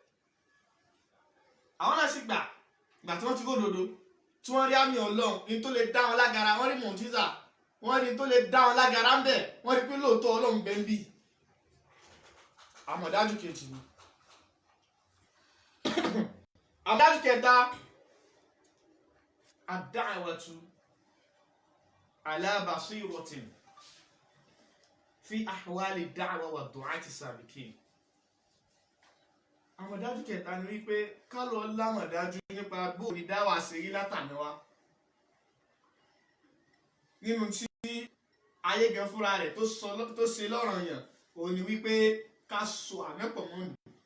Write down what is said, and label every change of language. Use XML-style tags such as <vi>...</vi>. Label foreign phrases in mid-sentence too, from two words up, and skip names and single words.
<yo>àwọn náà sì gbà tí wọ́n ti kó dodo tí wọ́n rí àmì Ọlọ́run ní tó lè dá wọn lágara wọ́n rí mọ̀jísà wọ́n rí tó lè dá wọn lágara ń bẹ̀ wọ́n rí pé lóòótọ́ Ọlọ́run bẹ́ ń bì àmọ̀dájú kejì ni. àmọ̀dájú kẹta</yo> <ar>الدعوة على بصيرة في أحوال الدعوة والدعاة السابقين.</ar> <yo>àmọ̀dájú kẹta ni wípé ká lọ lámọ̀dájú nípa bóòrí dáwà sí rí látàná wa nínú tí ayé gan fúnra rẹ̀ tó ṣe lọ́ranyàn òun ni wípé ká so àmẹ́pọ̀ mọ́ nù.</yo>